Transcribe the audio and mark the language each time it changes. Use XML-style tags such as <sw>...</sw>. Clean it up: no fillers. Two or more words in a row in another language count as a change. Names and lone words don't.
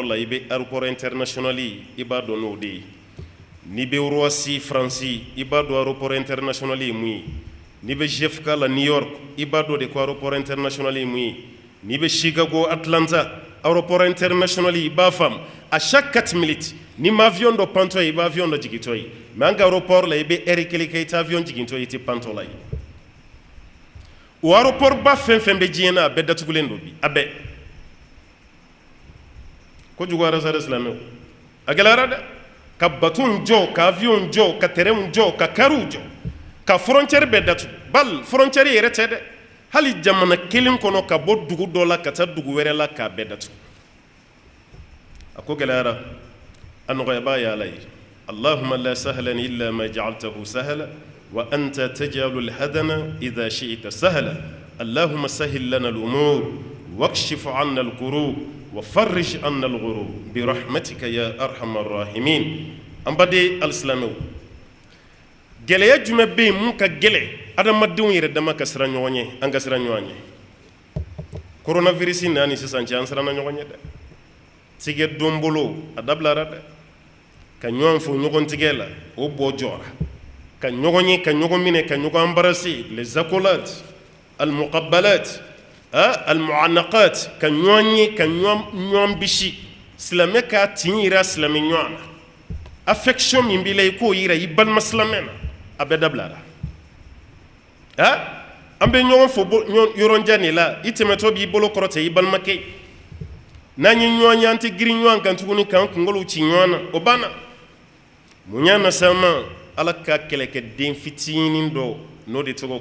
<bm>la i bɛ</bm> <fr>aéroport international</fr> <bm>i b'a dɔn n'o de ye n'i bɛ Roissy France i b'a dɔn</bm> <fr>aéroport international</fr> <bm>ye mun ye n'i bɛ JFK la New York i b'a dɔn de ko</bm> <fr>aéroport international</fr> <bm>ye mun ye n'i bɛ Chicago Atlanta</bm> <fr>aéroport international</fr> <bm>i b'a faamu</bm> <fr>à chaque 4 minutes</fr> <bm>ni ma avion dɔ pantɔ ye i bɛ avion dɔ jigintɔ ye mais an ka aéroport la i bɛ heure kelen kɛ i tɛ avion jigintɔ ye i tɛ pantɔ la ye o aéroport ba fɛn fɛn bɛ diɲɛ na a bɛɛ datugulen don bi a bɛɛ ko juguyara sa dɛ silamɛw a gɛlɛyara dɛ ka bateau jɔ ka avion jɔ ka terrain jɔ ka kariw jɔ ka frontière bɛɛ datugu bal frontière yɛrɛ tɛ dɛ hali jamana kelen kɔnɔ ka bɔ dugu dɔ la ka taa dugu wɛrɛ la k'a bɛɛ datugu a ko gɛlɛyara a nɔgɔyaba ye ala ye</bm> <ar>اللهم لا سهل إلا ما جعلته سهلا وأنت تجعل الحزن إذا شئت سهلا اللهم سهل لنا الأمور واكشف عنا الكروب وفرج عنا الغروب برحمتك يا أرحم الراحمين</ar> <bm>ambade al-islamu gɛlɛya jumɛn bɛ yen mun ka gɛlɛ adamadenw yɛrɛ dama ka siran ɲɔgɔn ye an ka siran ɲɔgɔn ye coronavirus nani sisan cɛ an siranna ɲɔgɔn ye dɛ tigɛ don bolo a dabilara dɛ ka ɲɔgɔn fo ɲɔgɔn tigɛ la o bɔ jɔra ka ɲɔgɔn ye ka ɲɔgɔn minɛ ka ɲɔgɔn</bm> <fr>embrasser les accolades</fr> <ar>المقبلات المعانقات</ar> <bm>ka ɲɔgɔn ye ka ɲɔgɔn bisi silamɛ ka tin yira silamɛ ɲɔgɔn na affection min b'i la i k'o yira i balima silamɛ na a bɛ dabila an bɛ ɲɔgɔn fo yɔrɔjan de la i tɛmɛtɔ b'i bolo kɔrɔtɛ i balimakɛ n'an ye ɲɔgɔn ye an tɛ girin ɲɔgɔn kan tuguni k'an kunkolow ci ɲɔgɔn na o banna mun y'a na s'an ma ala ka kɛlɛkɛden fitinin dɔ n'o de tɔgɔ</bm>